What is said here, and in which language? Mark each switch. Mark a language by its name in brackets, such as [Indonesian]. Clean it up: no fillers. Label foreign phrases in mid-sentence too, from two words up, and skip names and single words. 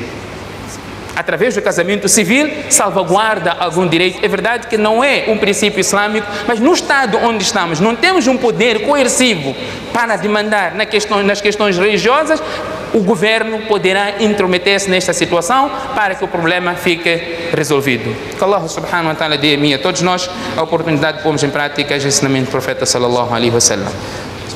[Portuguese] Através do casamento civil, salvaguarda algum direito. É verdade que não é um princípio islâmico, mas no estado onde estamos, não temos um poder coercivo para demandar nas questões religiosas. O governo poderá intrometer-se nesta situação para que o problema fique resolvido. Que Allah [Arabic] سبحانه وتعالى [Portuguese] dê a mim e a todos nós a oportunidade de pormos em prática os ensinamentos do profeta [Arabic] صلى الله عليه وسلم.